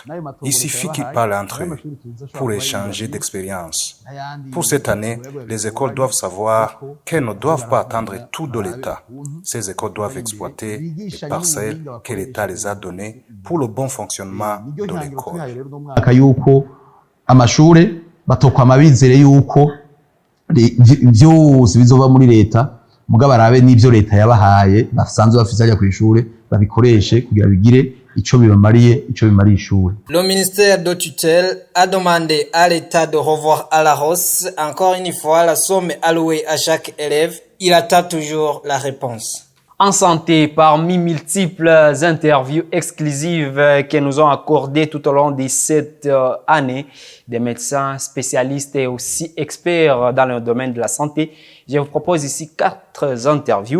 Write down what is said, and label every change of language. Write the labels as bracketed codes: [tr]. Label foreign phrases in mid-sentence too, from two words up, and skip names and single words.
[fr] Il suffit qu'ils parlent entre eux pour échanger d'expérience. Pour cette année, les écoles doivent savoir qu'elles ne doivent pas attendre tout de l'État. Ces écoles doivent exploiter les parcelles que l'État les a données pour le bon fonctionnement de l'école. [rn] Yuko amashure batokwama bizere yuko byose bizova muri leta mugabo barabe n'ivyo leta yabahaye basanzwe bafise ajya ku ishure babikoreshe kugira bigire ico bibamariye ico bimariye ishure. [fr] Le ministère de tutelle a demandé à l'État de revoir à la hausse encore une fois la somme allouée à chaque élève. Il attend toujours la réponse. En santé, parmi multiples interviews exclusives que nous ont accordées tout au long de cette année, des médecins spécialistes et aussi experts dans le domaine de la santé, je vous propose ici 4 interviews.